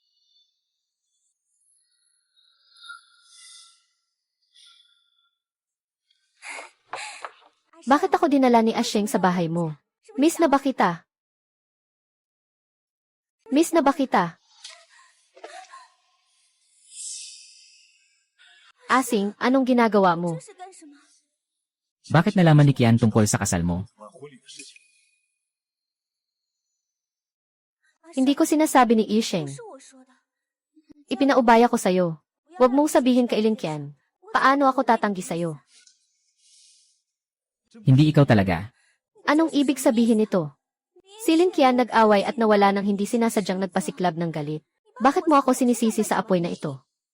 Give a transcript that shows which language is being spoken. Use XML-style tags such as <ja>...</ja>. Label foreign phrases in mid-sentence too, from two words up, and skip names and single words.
<tl>Bakit ako dinala ni Asheng sa bahay mo? Miss na ba kita? Miss na ba kita? Asing, anong ginagawa mo?</tl> <zh>这是干什么？</zh> <tl>Bakit nalaman ni Kian tungkol sa kasal mo?</tl> <zh>办婚礼的事情，</zh> <tl>Hindi ko sinasabi ni Isheng.</tl> <zh>是我说的。</zh> <tl>Ipinaubaya ko sa'yo. Huwag mong sabihin kay Linkian. Paano ako tatanggi sa'yo? Hindi ikaw talaga. Anong ibig sabihin nito? Si Linkian nag-away at nawala nang hindi sinasadyang nagpasiklab ng galit. Bakit mo ako sinisisi sa apoy na ito?</tl>